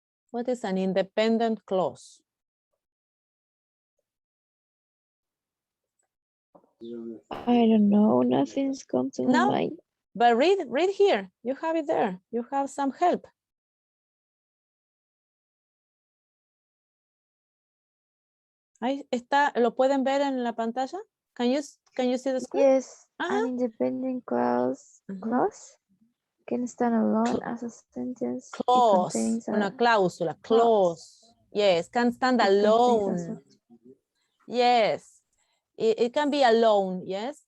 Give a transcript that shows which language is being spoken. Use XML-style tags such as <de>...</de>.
<en>What is an independent clause? I don't know, nothing's come to my mind. But read here, you have it there, you have some help.</en> <es>Ahí está, ¿lo pueden ver en la pantalla?</es> <en>Can you see the screen? Yes, an independent clause can stand alone as a sentence. Clause, it contains</en> <es>una cláusula,</es> <en>clause. Yes, can stand alone. Yes, it can be alone, yes.</en>